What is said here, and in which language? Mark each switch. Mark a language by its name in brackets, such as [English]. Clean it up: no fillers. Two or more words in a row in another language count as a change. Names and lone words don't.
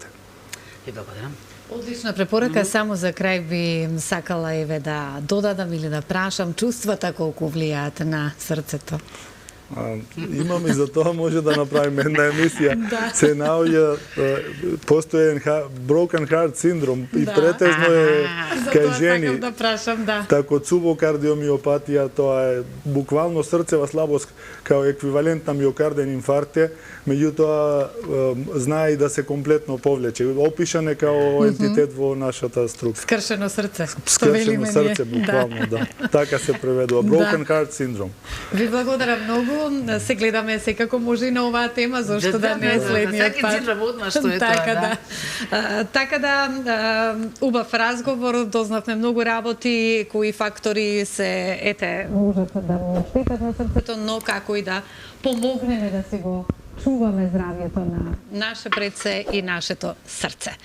[Macedonian] Ви благодарам. Одлична препорака, само за крај би сакала еве да додадам или да прашам чувствата колку влијаат на срцето. Имаме и за тоа може да направиме една емисија. Се наоѓа, постои [English] broken heart [Macedonian] синдром и претежно е кај жени. Да прашам, да. Тако цубокардиомиопатија, тоа е буквално срцева слабост као еквивалент на миокарден инфаркт, меѓутоа знае и да се комплетно повлече. Опишан е као ентитет во нашата структура. Скршено срце. Скршено срце, буквално, да. Така се преведува. [English] Broken heart syndrome. [Macedonian] Ви благодарам многу. Се гледаме секако може и на оваа тема, зашто да не е следниот пат. Секи цифра одма што е тоа, да. Така да, убав разговор, дознавме многу работи, кои фактори се, можат да му штетат на срцето, но како и да помогнеме да се го чуваме здравјето на наше предсе и нашето срце.